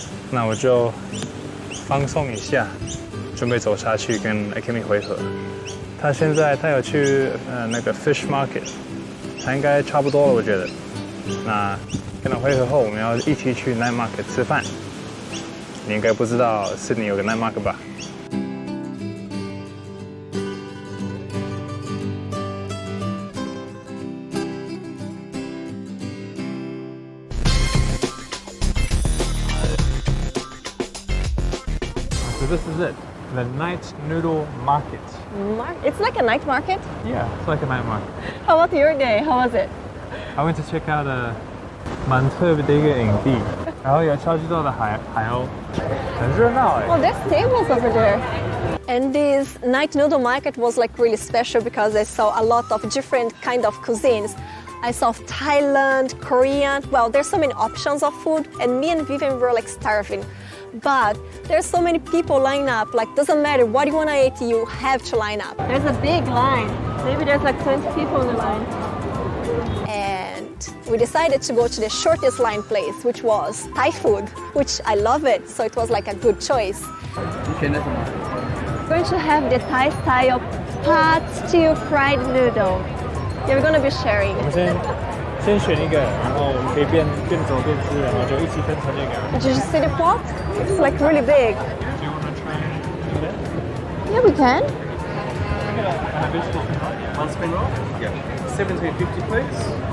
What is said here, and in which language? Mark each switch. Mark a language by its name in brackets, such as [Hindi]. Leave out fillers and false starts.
[Chinese] 那我就放松一下，准备走下去跟 Akemi 会合。他有去那个 fish market，应该差不多了，我觉得。那跟他会合后，我们要一起去 night market 吃饭。你应该不知道悉尼有个 night market 吧？ [English] So this is it, the night noodle market. It's like a night market. Yeah, it's like a night market. How about your day? How was it? I went to check out [Chinese] 蛮特别的一个营地，然后有超级多的海鸥，很热闹哎。 [English] Oh, there's tables over there. And this night noodle market was like really special because I saw a lot of different kind of cuisines. I saw Thailand, Korean. Well, there's so many options of food, and me and Vivian were like starving. But there's so many people line up. Like, doesn't matter what you wanna eat, you have to line up. There's a big line. Maybe there's like 20 people in the line. And we decided to go to the shortest line place, which was Thai food, which I love it. So it was like a good choice. [Chinese] 你选的什么？ [English] We're going to have the Thai style pot stew fried noodle. Yeah, we're going to be sharing. [Chinese] 我们先选一个，然后我们可以边走边吃，然后就一起分成这个。 [English] Did you see the pot? It's like really big. Do you want to try that? Yeah, we can. One spring roll? Yeah. 1750 please.